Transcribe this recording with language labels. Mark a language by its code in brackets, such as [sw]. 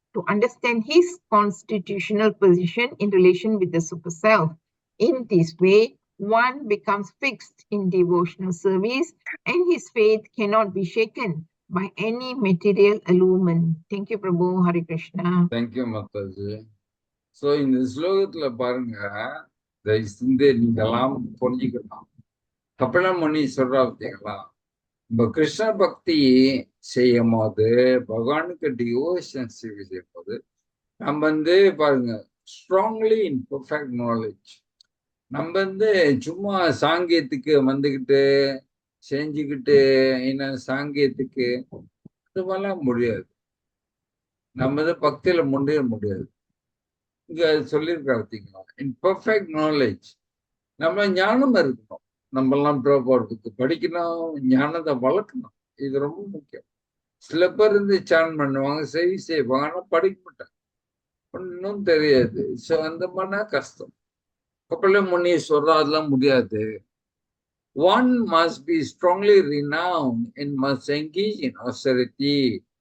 [en] to understand his constitutional position in relation with the super self. In this way, one becomes fixed in devotional service and his faith cannot be shaken by any material allurement. Thank you, Prabhu. Hare Krishna. Thank you Mataji. [ta] So இந்த ஸ்லோகத்துல பாருங்க, தயவு செஞ்சு நீங்கெல்லாம் புரிஞ்சுக்கணும். கபில முனி சொல்றா பார்த்தீங்களா, நம்ம கிருஷ்ண பக்தி செய்யும் போது, பகவானுக்கு டிவோஷன் சேவை செய்யும் போது, நம்ம பாருங்க [en] Strongly in perfect knowledge. [ta] நம்ம சும்மா சாங்கியத்துக்கு வந்துக்கிட்டு செஞ்சுக்கிட்டு என்ன சாங்கியத்துக்கு இது மாதிரிலாம் முடியாது. நம்ம பக்தியில முன்னேற முடியாது. இங்க சொல்லியிருக்கா பார்த்தீங்களா, [en] In perfect knowledge. [ta] நம்ம ஞானம் இருக்கணும். நம்மெல்லாம் புக்கு படிக்கணும், ஞானத்தை வளர்க்கணும். இது ரொம்ப முக்கியம். சில பேர் சான் பண்ணுவாங்க, செய்வாங்க, ஆனா படிக்க மாட்டாங்க, ஒன்றும் தெரியாது. ஸோ அந்த மாதிரினா கஷ்டம். கபில முனி சொல்றா அதெல்லாம் முடியாது. [en] One must be strongly renowned and must engage in austerity.